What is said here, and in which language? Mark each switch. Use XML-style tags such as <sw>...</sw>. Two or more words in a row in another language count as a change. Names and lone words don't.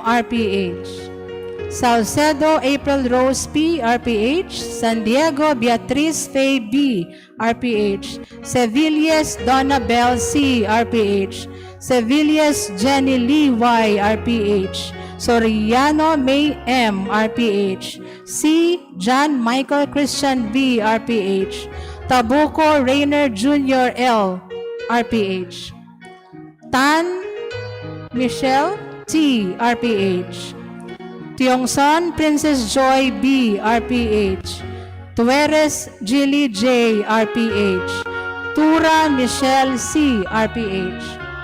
<en>RPH. Salcedo April Rose P. RPH. San Diego Beatriz Faye B. RPH. Sevilles Donna Bell C. RPH. Sevilles Jenny Lee Y. RPH. Soriano May M. RPH. C. John Michael Christian V. RPH. Tabuco Rainer Jr. L. RPH. Tan Michelle T. RPH. Tiongson Princess Joy B. RPH. Tueres Jilly J. RPH. Tura Michelle C. RPH.</en>